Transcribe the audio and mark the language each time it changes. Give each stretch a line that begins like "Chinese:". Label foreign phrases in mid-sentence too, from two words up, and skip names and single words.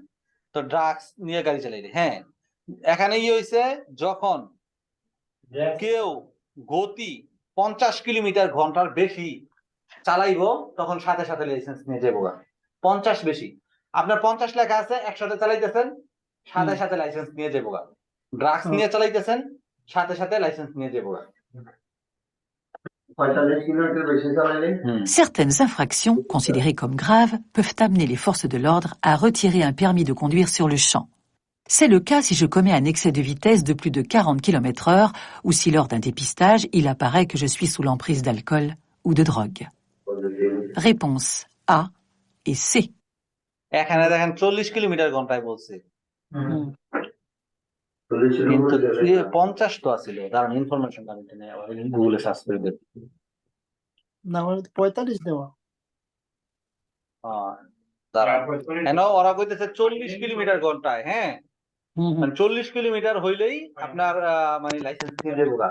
Bangla: তো ড্রাগস নিয়ে গাড়ি চালাইলে, হ্যাঁ, এখানে হইছে যখন কেউ গতি 50 কিলোমিটার ঘন্টার বেশি চালাইবো তখন সাথে সাথে লাইসেন্স নিয়ে যাবো। 50 বেশি, আপনার 50 লেখা আছে, একসাথে চালাইতেছেন, সাথে সাথে লাইসেন্স নিয়ে যাবো। ড্রাগস নিয়ে চালাইতেছেন, সাথে সাথে লাইসেন্স নিয়ে যাবো।
French: Certaines infractions, considérées comme graves, peuvent amener les forces de l'ordre à retirer un permis de conduire sur le champ. C'est le cas si je commets un excès de vitesse de plus de 40 km/h ou si lors d'un dépistage, il apparaît que je suis sous l'emprise d'alcool ou de drogue. Réponse A et C.
Bangla: এখানে দেখেন 40 কিলোমিটার ঘন্টায় বলছে, কিন্তু 50 তো আছিল। কারণ
English: information connect
Bangla: নেই, আবার গুগলে সার্চ করে দেব। না মানে 45 দেওয়া। কেন ওরা কইতেছে 40 কিলোমিটার ঘন্টায়, হ্যাঁ, মানে 40 কিলোমিটার হইলেই আপনার মানে লাইসেন্স নিয়ে দেবো।